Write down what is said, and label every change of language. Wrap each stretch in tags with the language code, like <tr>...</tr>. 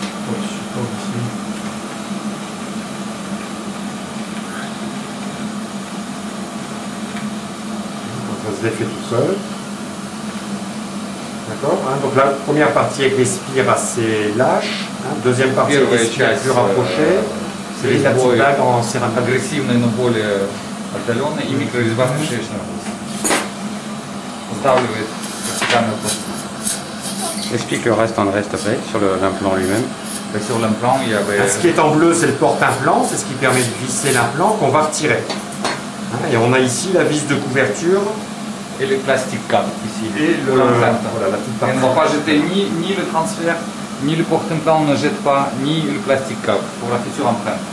<fr>Oh, le support ici. Ça se défait tout seul. D'accord, donc la première partie avec les spires assez lâches. Deuxième partie avec les spires plus rapprochées. C'est les petites blagues en céramique.</fr> <ru>Агрессивный, но более отдаленный и микрорезьба в кишечном. Сдавливает вертикальную пластину.</ru> <fr>Explique le reste, André, s'il te plaît, sur l'implant lui-même. Et sur l'implant, il y avait... Ce qui est en bleu, c'est le porte-implant, c'est ce qui permet de visser l'implant qu'on va retirer. Et on a ici la vis de couverture. Et le plastique cap ici. Et pour l'empreinte. voilà, la petite On ne va pas jeter ni le transfert, ni le porte-implant, on ne jette pas, ni le plastique cap pour la future empreinte.</fr>